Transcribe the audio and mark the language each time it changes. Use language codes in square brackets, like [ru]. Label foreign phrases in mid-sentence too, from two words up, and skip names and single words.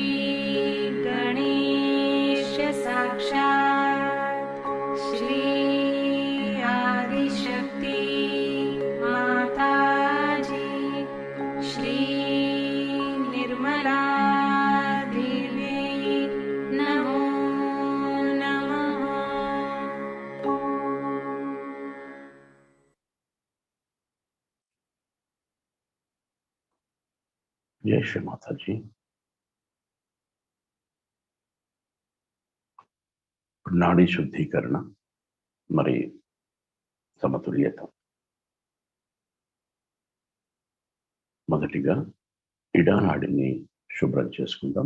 [sa] गणेश साक्षात् श्री आदिशक्ति माताजी श्री निर्मला देवी नमो नमः। [hi] जय श्री माता जी। [te] నాడీ శుద్ధీకరణ మరి సమతుల్యత. మొదటిగా ఇడానాడిని శుభ్రం చేసుకుందాం.